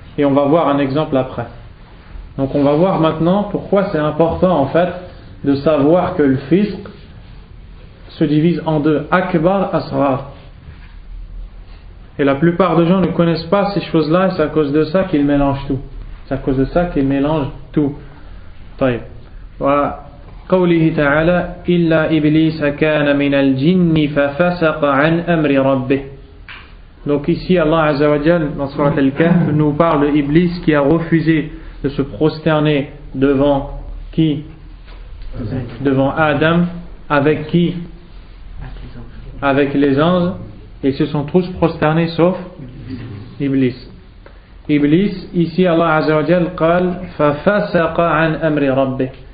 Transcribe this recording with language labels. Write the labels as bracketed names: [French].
[French] Et on va voir un exemple après. Donc on va voir maintenant pourquoi c'est important en fait de savoir que le fisq se divise en deux, akbar, asrar. Et la plupart des gens ne connaissent pas ces choses-là, et c'est à cause de ça qu'ils mélangent tout. C'est à cause de ça qu'ils mélangent tout. [Arabic] طيب. وقوله تعالى إلا إبليس كان من الجن ففسق عن أمر ربه. [French] Donc ici Allah Azza wa Jal dans Surat Al-Kahf nous parle de Iblis qui a refusé de se prosterner devant qui? Devant Adam. Avec qui? Avec les anges. Ils se sont tous prosternés sauf Iblis. Iblis, ici Allah Azza wa Jal [Arabic] قال ففسق عن أمر ربه.